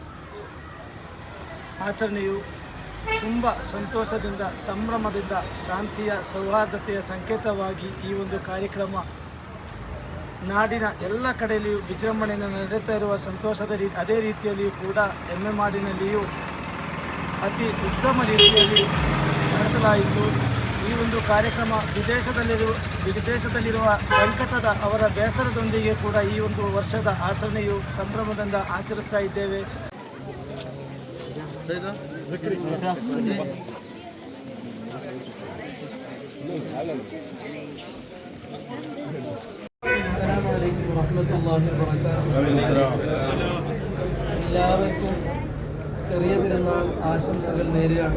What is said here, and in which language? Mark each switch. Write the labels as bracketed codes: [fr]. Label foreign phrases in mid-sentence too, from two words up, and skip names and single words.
[kn] ಆಚರಣೆಯು ತುಂಬ ಸಂತೋಷದಿಂದ ಸಂಭ್ರಮದಿಂದ ಶಾಂತಿಯ ಸೌಹಾರ್ದತೆಯ ಸಂಕೇತವಾಗಿ ಈ ಒಂದು ಕಾರ್ಯಕ್ರಮ ನಾಡಿನ ಎಲ್ಲ ಕಡೆಯಲ್ಲಿಯೂ ವಿಜೃಂಭಣೆಯಿಂದ ನಡೆಯುತ್ತಾ ಇರುವ ಸಂತೋಷದ ಅದೇ ರೀತಿಯಲ್ಲಿಯೂ ಕೂಡ ಎಮ್ಮೆಮಾಡಿನಲ್ಲಿಯೂ ಅತಿ ಉತ್ತಮ ರೀತಿಯಲ್ಲಿ ನಡೆಸಲಾಯಿತು. ಈ ಒಂದು ಕಾರ್ಯಕ್ರಮ ವಿದೇಶದಲ್ಲಿರುವ ಸಂಕಟದ ಅವರ ಬೇಸರದೊಂದಿಗೆ ಕೂಡ ಈ ಒಂದು ವರ್ಷದ ಆಚರಣೆಯು ಸಂಭ್ರಮದಿಂದ ಆಚರಿಸ್ತಾ ಇದ್ದೇವೆ. [ar] السلام عليكم ورحمة الله وبركاته. [ml] എല്ലാവർക്കും ചെറിയ പെരുന്നാൾ ആശംസകൾ നേരുകയാണ്.